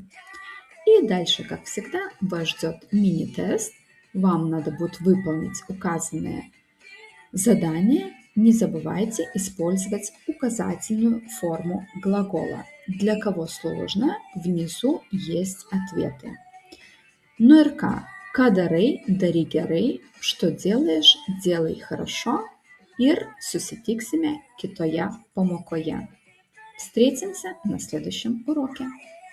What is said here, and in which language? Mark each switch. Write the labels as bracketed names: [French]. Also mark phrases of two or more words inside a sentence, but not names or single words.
[Russian] И дальше, как всегда, вас ждет мини-тест. Вам надо будет выполнить указанные задания. Не забывайте использовать указательную форму глагола. Для кого сложно, внизу есть ответы. [Lithuanian] Nu ir ką? Ką darai, daryk gerai. [Russian] Что делаешь, делай хорошо. [Lithuanian] Ir susitiksime kitoje pamokoje. [Russian] Встретимся на следующем уроке.